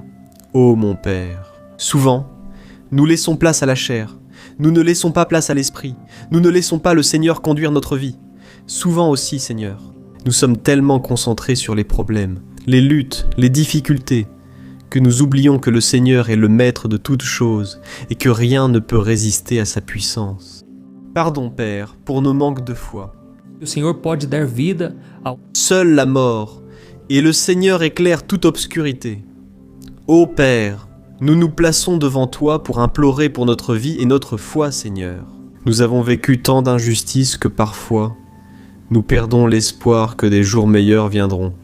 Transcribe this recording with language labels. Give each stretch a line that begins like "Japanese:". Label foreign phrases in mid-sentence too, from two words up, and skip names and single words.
French: Ô mon Père, souvent, nous laissons place à la chair, nous ne laissons pas place à l'esprit, nous ne laissons pas le Seigneur conduire notre vie. Souvent aussi, Seigneur, nous sommes tellement concentrés sur les problèmes, les luttes, les difficultés, que nous oublions que le Seigneur est le maître de toutes choses et que rien ne peut résister à sa puissance. Pardon, Père, pour nos manques de foi.
Portuguese: O Senhor pode dar vida ao...
French: Seule la mort, et le Seigneur éclaire toute obscurité. Ô Père, nous nous plaçons devant toi pour implorer pour notre vie et notre foi, Seigneur. Nous avons vécu tant d'injustices que parfois, nous perdons l'espoir que des jours meilleurs viendront.